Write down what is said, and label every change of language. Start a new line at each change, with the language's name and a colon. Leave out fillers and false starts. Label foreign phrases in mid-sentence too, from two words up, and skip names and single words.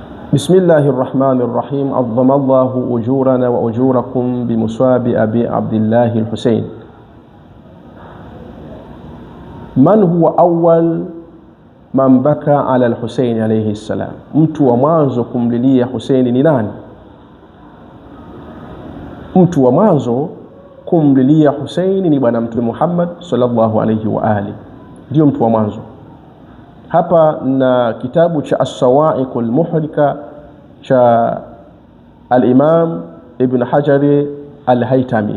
Arabic: بسم الله الرحمن الرحيم. عظم الله أجورنا وأجوركم بمصاب أبي عبد الله الحسين. من هو أول من بكى على الحسين عليه السلام؟
Swahili: mtu wa mwanzo kumlilia Husaini ni nani? Mtu wa mwanzo kumlilia Husaini ni bwana Mtume Muhammad
Arabic: صلى الله عليه وآله,
Swahili: ndio mtu wa mwanzo. Hapa na kitabu cha As-Sawa'iq al-Muhrika cha al-Imam Ibn Hajar al-Haytami,